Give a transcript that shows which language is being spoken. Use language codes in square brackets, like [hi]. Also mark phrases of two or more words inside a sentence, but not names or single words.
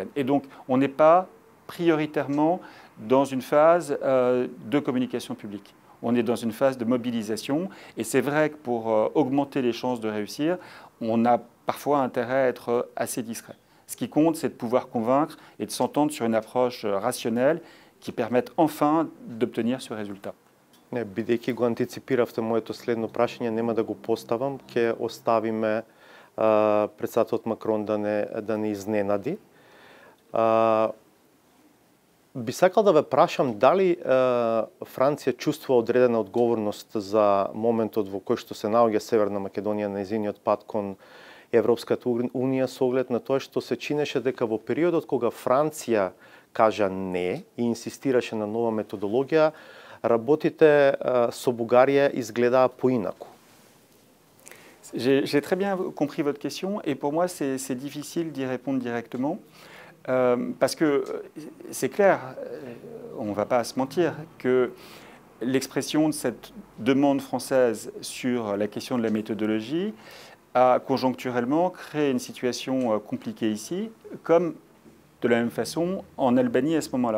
[fr] Et donc, on n'est pas prioritairement dans une phase de communication publique. On est dans une phase de mobilisation. Et c'est vrai que pour augmenter les chances de réussir, on a parfois intérêt à être assez discret. Ce qui compte, c'est de pouvoir convaincre et de s'entendre sur une approche rationnelle qui permette enfin d'obtenir ce résultat. [mk] Не, бидејќи го антиципиравте моето следно прашање, нема да го поставам, ќе оставиме председателот Макрон да не изненади. Би сакал да ве прашам дали Франција чувствува одредена одговорност за моментот во кој што се наоѓа Северна Македонија на нејзиниот пат кон Европската унија со оглед на тоа што се чинеше дека во периодот кога Франција кажа не и инсистираше на нова методологија, работите со Бугарија изгледаа поинаку. [fr] J'ai très bien compris votre question et pour moi c'est difficile d'y répondre directement parce que c'est clair, on ne va pas se mentir, que l'expression de cette demande française sur la question de la méthodologie a conjoncturellement créé une situation compliquée ici, comme de la même façon en Albanie à ce moment-là.